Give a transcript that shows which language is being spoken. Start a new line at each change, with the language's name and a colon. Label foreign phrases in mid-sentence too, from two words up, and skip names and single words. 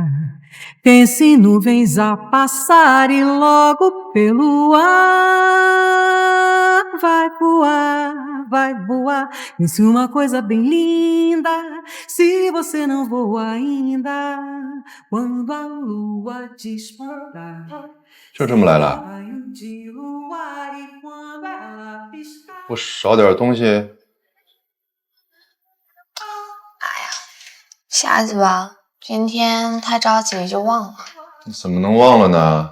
Portuguese: Pense em nuvens a passar e logo pelo ar vai voar, vai voar. Pense uma coisa bem linda, se você não voa ainda. Quando a lua despontar.
Chinese: 就这么来了？不少点东西？下次吧，今天太着急就忘了。你怎么能忘了呢？